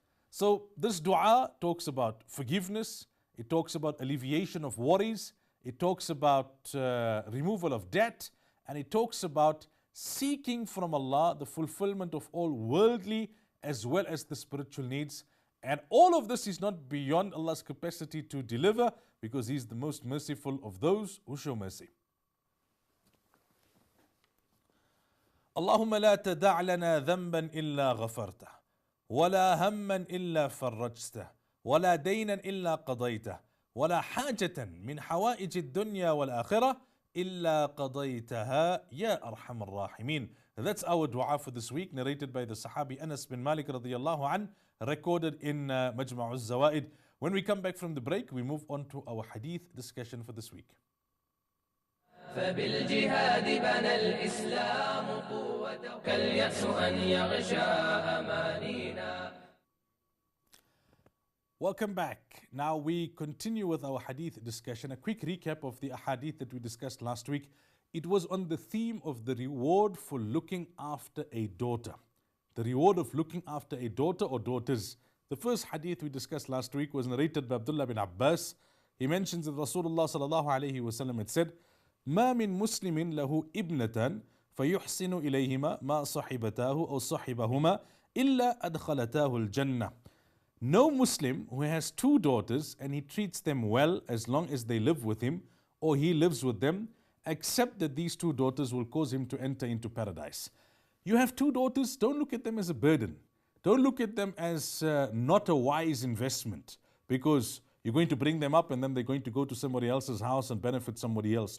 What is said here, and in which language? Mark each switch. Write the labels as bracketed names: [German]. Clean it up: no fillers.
[English] So this dua talks about forgiveness, it talks about alleviation of worries, it talks about removal of debt, and it talks about seeking from Allah the fulfillment of all worldly as well as the spiritual needs. And all of this is not beyond Allah's capacity to deliver, because He is the most merciful of those who show mercy. [Arabic] اللهم لا تدع لنا ذنبا إلا غفرته ولا هما إلا فرجته ولا دينا إلا قضيته ولا حاجة من حوائج الدنيا والآخرة إلا قضيتها يا أرحم الراحمين. [English] That's our dua for this week, narrated by the Sahabi Anas bin Malik radiyallahu an, recorded in Majma'uz Zawaid. When we come back from the break, we move on to our hadith discussion for this week. [Arabic] فبالجهاد بنى الإسلام قوته كاليأس أن يغشى أمانينا. [English] Welcome back. Now we continue with our hadith discussion. A quick recap of the hadith that we discussed last week. It was on the theme of the reward for looking after a daughter. The reward of looking after a daughter or daughters. The first hadith we discussed last week was narrated by Abdullah bin Abbas. He mentions that Rasulullah sallallahu alayhi wa sallam had said, [Arabic] ما من مسلم له ابنة فيحسن إليهما ما صحبتاه أو صحبهما إلا أدخلتاه الجنة. [English] No Muslim who has two daughters and he treats them well as long as they live with him or he lives with them, except that these two daughters will cause him to enter into paradise. You have two daughters, don't look at them as a burden. Don't look at them as not a wise investment, because you're going to bring them up and then they're going to go to somebody else's house and benefit somebody else.